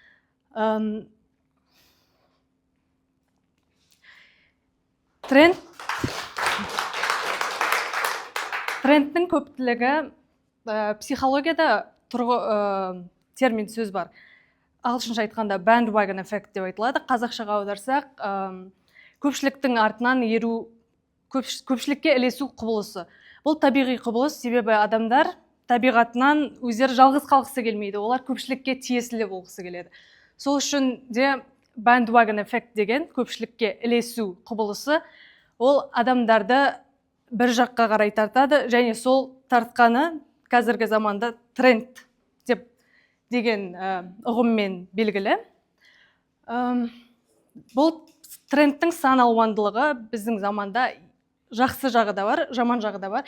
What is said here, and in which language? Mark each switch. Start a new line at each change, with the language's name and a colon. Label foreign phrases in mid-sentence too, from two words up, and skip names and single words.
Kazakh: Трендтің көптілігі психологияда термин сөз бар. Ағылшынша айтқанда
English: bandwagon effect
Kazakh: деп айтылады. Қазақшаға аударсақ, көпшіліктің артынан еру, көпшілікке ілесу құбылысы. Бұл табиғи құбылыс, себебі адамдар табиғатынан өздері жалғыз қалғысы келмейді. Олар көпшілікке тиесілі болғысы келеді. Сол үшін де
English: bandwagon effect
Kazakh: деген көпшілікке ілесу құбылысы, ол адамдарды бір жаққа қарай тартады, және сол тартқаны қазіргі заманда тренд деген ұғыммен белгілі. Бұл трендтің сан алуандылығы біздің заманда жақсы жағы да бар, жаман жағы да бар.